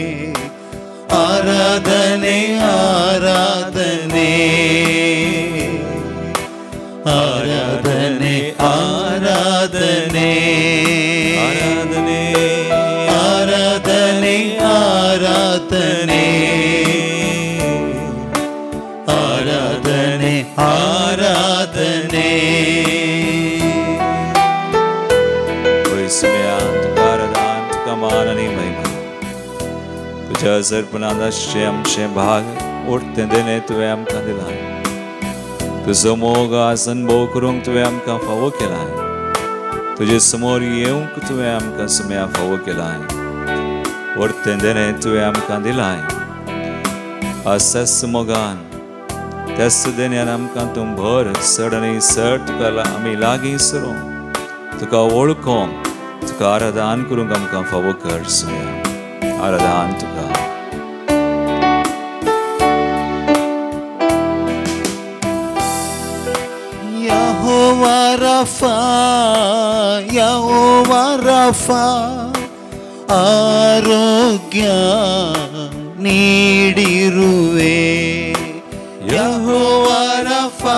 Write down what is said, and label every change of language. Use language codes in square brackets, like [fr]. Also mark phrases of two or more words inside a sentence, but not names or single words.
[kn] ಆರಾಧನೆ ಆರಾಧನೆ ಆರಾಧನೆ ಆರಾಧನೆ ಆರಾಧನೆ ಆರಾಧನೆ ಆರಾಧನೆ ಆರಾಧನೆ. [kok] तुझ्या अर्पणाचे आमचे भाग ओडते देणे तुवें आमकां दिलाय. तुजो मोग आज अनुभव करूंक तुवें आमकां फावो केलाय. तुजे समोर येवंक तुवें आमकां सुम्या फावो केलाय. ओडते देणे तुवें आमकां दिलाय. आज त्याच मोगान त्याच देण्यान आमकां तूं भर चड आनी चड तुका आमी लागीं सरूंक तुका वळखोंक तुका आराधन करूंक आमकां फावो कर सुम्या आराधन तुका [kn] ಯೆಹೋವಾ ರಫಾ ಯೆಹೋವಾ ರಫಾ ಆರೋಗ್ಯ ನೀಡಿರುವೆ ಯೆಹೋವಾ ರಫಾ